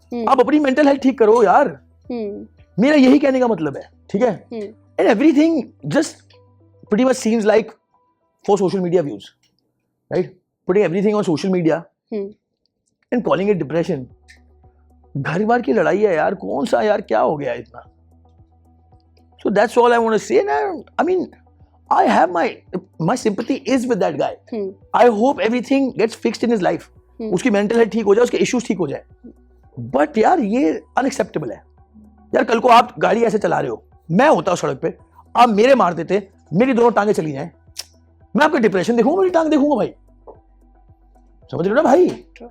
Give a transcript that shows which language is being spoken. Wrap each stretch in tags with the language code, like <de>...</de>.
<hi>आप अपनी mental health ठीक करो यार, मेरा यही कहने का मतलब है। ठीक है,</hi> <en>And everything just pretty much seems like for social media views, right? Putting everything on social media and calling it depression.</en> <hi>घर बार की लड़ाई है यार, कौन सा यार, क्या हो गया इतना?</hi> <en>So that's all I want to say. And I mean, I have my sympathy is with that guy. I hope everything gets fixed in his life.</en> <hi>उसकी मेंटल हेल्थ ठीक हो जाए, उसके इश्यूज ठीक हो जाए। बट यार ये अनएक्सेप्टेबल है यार। कल को आप गाड़ी ऐसे चला रहे हो, मैं होता हूँ सड़क पे, आप मेरे मार देते, मेरी दोनों टांगे चली जाए, मैं आपका डिप्रेशन देखूंगा, मेरी टांग देखूंगा भाई, समझ रहे हो ना भाई?</hi>